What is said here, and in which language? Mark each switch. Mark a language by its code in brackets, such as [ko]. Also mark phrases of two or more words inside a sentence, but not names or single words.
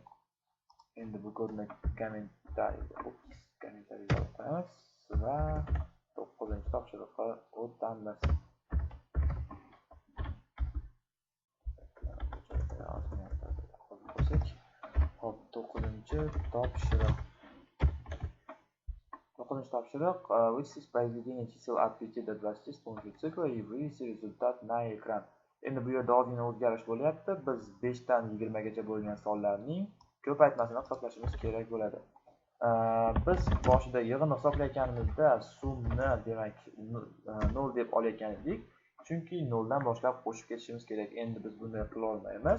[uz] Endi bu kodni kommentariyaga olib qo'yamiz va 9-topshiriqqa o'tamiz. Hop, 9-topshiriq. [ru] Вычислить произведение чисел от 5 до 20 с помощью цикла и вывести результат на экран. [uz] Endi bu yerda ozgina o'zgarish bo'lyapti. Biz 5 dan 20 gacha bo'lgan sonlarning ko'paytmasini hisoblashimiz kerak bo'ladi. Biz boshida yig'ini hisoblayotganimizda sumni demak 0 deb olayotgan edik. Chunki 0 dan boshlab qo'shib ketishimiz kerak. Endi biz bunday qila olmaymiz.